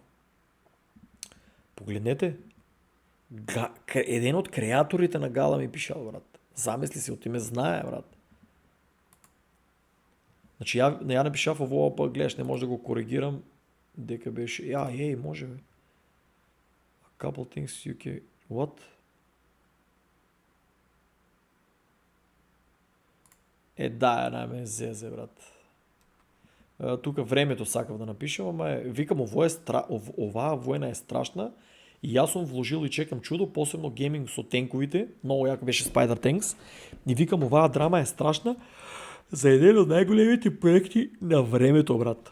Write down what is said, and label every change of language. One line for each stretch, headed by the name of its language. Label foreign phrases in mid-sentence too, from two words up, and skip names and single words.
Macedonian: Погледнете, еден од креаторите на гала ми пишал, брат. Замисли се, оти ме знае, брат. Значи, ја напишав ово, па гледаш, не може да го коригирам, дека беше, може бе.
English: A couple things you can... What?
Macedonian: Да ме зезе, брат. Тука времето сакав да напишам, ама викам, оваа војна е страшна и јас сум вложил и чекам чудо, посебно гейминг со тенковите, многу јако беше Spider Tanks, и викам, оваа драма е страшна за еден од најголемите проекти на времето, брат.